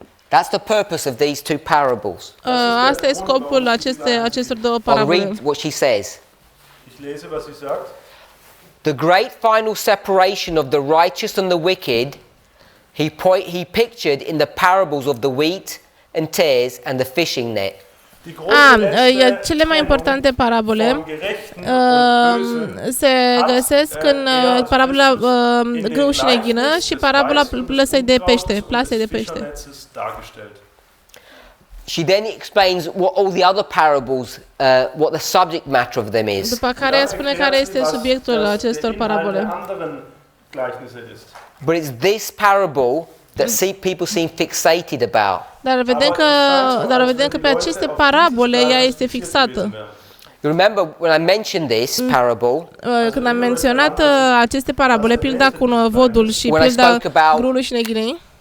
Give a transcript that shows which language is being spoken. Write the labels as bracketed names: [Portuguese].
[English] That's the purpose of these 2 parables. [Romanian] Asta e scopul acestor două [English] I'll [Romanian] parabole. [English] read what she says. [German] Ich lese, was sie sagt. [English] The great final separation of the righteous and the wicked he pictured in the parables of the wheat and tares and the fishing net. [German] Die große [Romanian] Cele mai importante parabole [German] vom Gerechten und Bösen [Romanian] se găsesc în parabola grâu și neghină și parabola plasei de pește. [German] Fischernetzes dargestellt. [English] She then explains what all the other parables, what the subject matter of them is. [Romanian] După care ea spune care este subiectul acestor parabole. [German] Anderen Gleichnisse ist. [English] But it's this parable that people seem fixated about. [Romanian] Dar vedem că pe aceste parabole ea este fixată. [English] You remember when I mentioned this parable, [Romanian] Când am menționat aceste parabole, pilda cu vodul și pilda grâului și neghinei,